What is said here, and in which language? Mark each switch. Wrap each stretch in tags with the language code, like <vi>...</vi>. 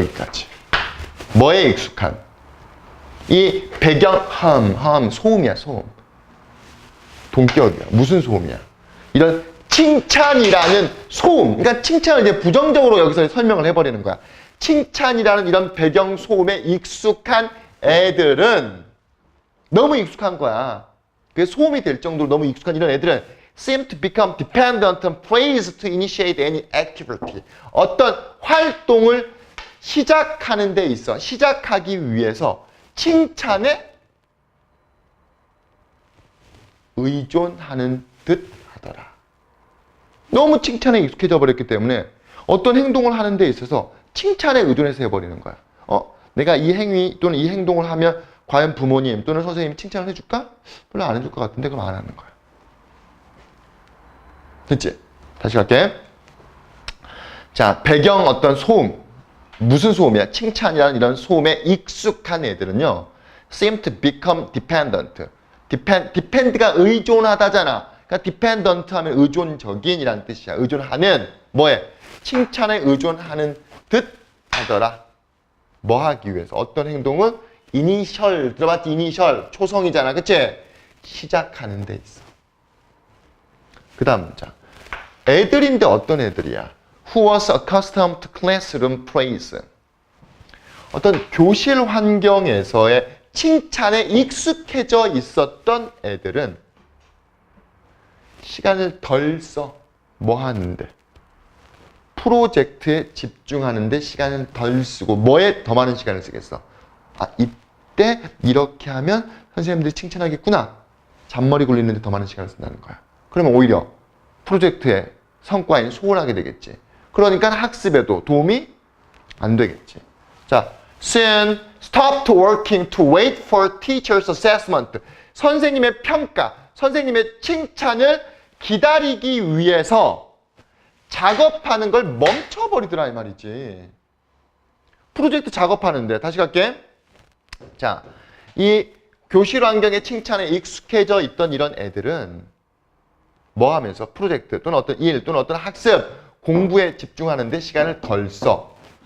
<ko>여기까지. 뭐에 익숙한? 이 배경, 소음이야, 소음. 동격이야. 무슨 소음이야? 이런 칭찬이라는 소음. 그러니까 칭찬을 이제 부정적으로 여기서 설명을 해버리는 거야. 칭찬이라는 이런 배경 소음에 익숙한 애들은 너무 익숙한 거야. 그게 소음이 될 정도로 너무 익숙한 이런 애들은</ko> <en>seem to become dependent on praise to initiate any activity.</en> <ko>어떤 활동을 시작하는 데 있어. 시작하기 위해서 칭찬에 의존하는 듯 하더라. 너무 칭찬에 익숙해져 버렸기 때문에 어떤 행동을 하는 데 있어서 칭찬에 의존해서 해버리는 거야. 내가 이 행위 또는 이 행동을 하면 과연 부모님 또는 선생님이 칭찬을 해줄까? 별로 안 해줄 것 같은데 그럼 안 하는 거야. 됐지? 다시 갈게. 자, 배경 어떤 소음. 무슨 소음이야? 칭찬이라는 이런 소음에 익숙한 애들은요.</ko> <en>seem to become dependent.</en> <ko>depend가 의존하다잖아. 그러니까 dependent 하면 의존적인이라는 뜻이야. 의존하는 뭐에? 칭찬에 의존하는 듯 하더라. 뭐 하기 위해서? 어떤 행동을? 이니셜, 들어봤지? 이니셜, 초성이잖아. 그치? 시작하는 데 있어. 그 다음 문장. 애들인데 어떤 애들이야?</ko> <en>Who was accustomed to classroom praise.</en> <ko>어떤 교실 환경에서의 칭찬에 익숙해져 있었던 애들은 시간을 덜 써. 뭐 하는데? 프로젝트에 집중하는데 시간을 덜 쓰고 뭐에 더 많은 시간을 쓰겠어? 이때 이렇게 하면 선생님들이 칭찬하겠구나. 잔머리 굴리는데 더 많은 시간을 쓴다는 거야. 그러면 오히려 프로젝트의 성과인 소홀하게 되겠지. 그러니까 학습에도 도움이 안 되겠지.</ko> <en>자, soon stopped working to wait for teacher's assessment.</en> <ko>선생님의 평가, 선생님의 칭찬을 기다리기 위해서 작업하는 걸 멈춰버리더라 이 말이지. 프로젝트 작업하는데 다시 갈게. 자, 이 교실 환경의 칭찬에 익숙해져 있던 이런 애들은 뭐 하면서 프로젝트 또는 어떤 일 또는 어떤 학습 공부에 집중하는데 시간을 덜 써.</ko>